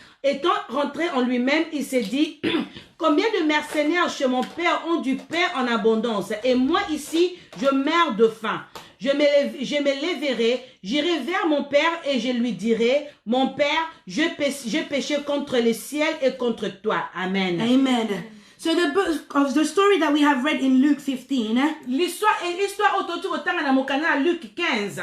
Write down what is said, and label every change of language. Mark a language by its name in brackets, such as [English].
[French] Étant rentré en lui-même, il s'est dit, combien de mercenaires chez mon père ont du pain en abondance, et moi ici, je meurs de faim. Je me lèverai, j'irai vers mon père et je lui dirai, mon père, je péché contre le ciel et contre toi. Amen. Amen. [English] So the book of the story that we have read in Luke 15 [French] l'histoire autour de Luc 15